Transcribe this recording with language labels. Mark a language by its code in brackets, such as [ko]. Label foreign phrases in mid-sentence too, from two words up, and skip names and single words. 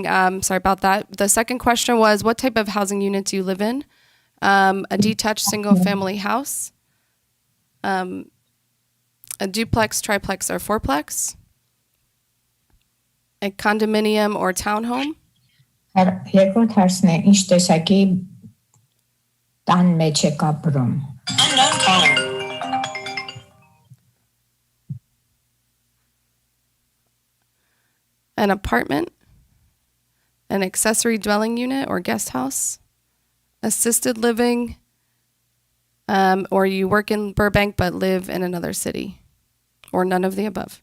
[en] Sorry about that. The second question was, what type of housing unit do you live in? A detached single-family house, a duplex, triplex, or fourplex, a condominium or townhome, [hy] Երկրորդ հարցն է, ինչ տեսակի տան մեջ եք ապրում։ [en] an apartment, an accessory dwelling unit or guest house, assisted living, or you work in Burbank but live in another city, or none of the above.